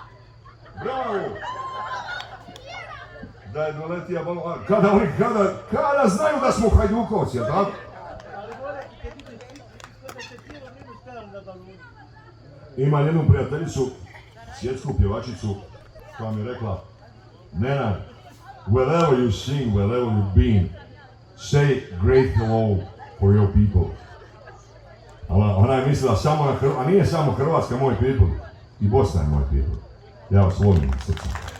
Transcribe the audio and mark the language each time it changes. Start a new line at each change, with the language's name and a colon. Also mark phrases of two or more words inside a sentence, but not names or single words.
Croatian: Bravo! Da je doletija balun. Kada znaju da smo hajdukovci, tako? Ima jednu prijateljicu, svjetsku pjevačicu, koja mi je rekla, Nenad,
English: wherever you sing, wherever you've been, say great hello for your people.
Croatian: Ona je mislila samo na Hrvatsku, a nije samo Hrvatska moj people, i Bosna je moj people. Ja vas volim srcem.